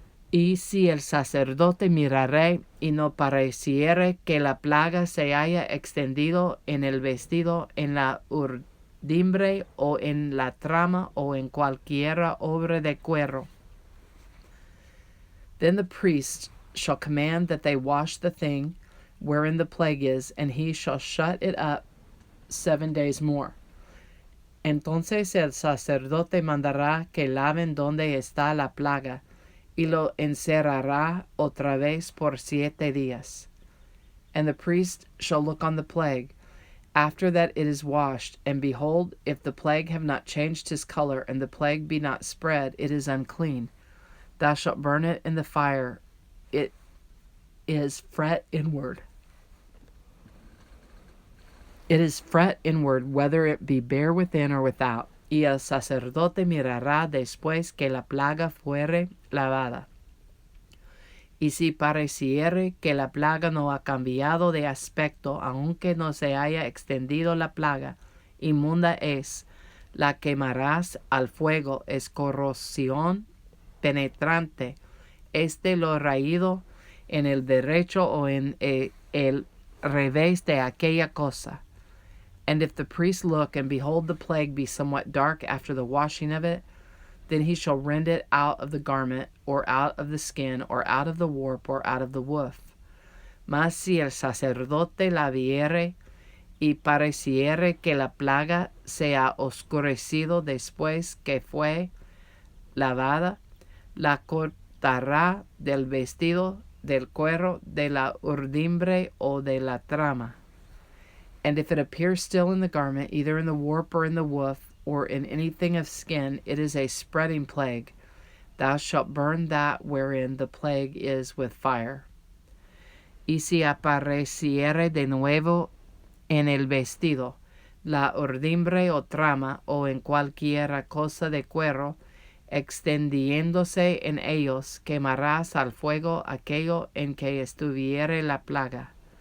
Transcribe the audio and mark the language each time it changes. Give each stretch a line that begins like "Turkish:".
Spanish: y si el sacerdote mirare y no pareciere que la plaga se haya extendido en el vestido, en la urdimbre o en la trama o en cualquiera obra de cuero,
English: then the priest shall command that they wash the thing wherein the plague is, and he shall shut it up 7 days more.
Spanish: Entonces el sacerdote mandará que laven donde está la plaga, y lo encerrará otra vez por 7 días.
English: And the priest shall look on the plague, after that it is washed, and behold, if the plague have not changed his color, and the plague be not spread, it is unclean. Thou shalt burn it in the fire. It is fret inward. It is fret inward, whether it be bare within or without.
Spanish: Y el sacerdote mirará después que la plaga fuere lavada. Y si pareciere que la plaga no ha cambiado de aspecto, aunque no se haya extendido la plaga, inmunda es, la quemarás al fuego, es corrosión penetrante, lo raído en el derecho o en el revés de aquella cosa.
English: And if the priest look, and behold the plague be somewhat dark after the washing of it, then he shall rend it out of the garment, or out of the skin, or out of the warp, or out of the woof.
Spanish: Mas si el sacerdote la viere y pareciere que la plaga se ha oscurecido después que fue lavada, la cortará del vestido, del cuero, de la urdimbre o de la trama.
English: And if it appears still in the garment, either in the warp or in the woof, or in anything of skin, it is a spreading plague. Thou shalt burn that wherein the plague is with fire.
Spanish: Y si apareciere de nuevo en el vestido, la urdimbre o trama, o en cualquiera cosa de cuero, extendiéndose en ellos, quemarás al fuego aquello en que estuviere la plaga.